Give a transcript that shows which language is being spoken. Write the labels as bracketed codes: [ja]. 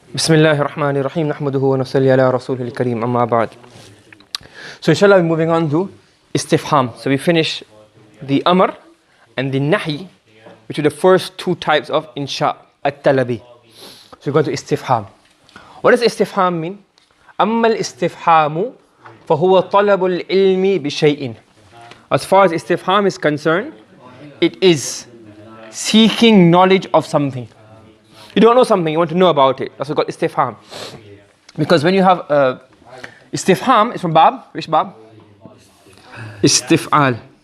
[ar] بسم الله الرحمن الرحيم نحمده ونصلي على رسوله الكريم أما بعد. [en] So inshallah we're moving on to istifham. So we finish the amr and the nahi, which are the first two types of insha at-talabi. So we're going to istifham. What does istifham mean? [ar] أما الاستفهام فهو طلب العلم بشيء. [en] As far as istifham is concerned, it is seeking knowledge of something. You don't know something, you want to know about it. That's what istifham. Because when you have istifham, it's from bab. Which bab? Istif'al.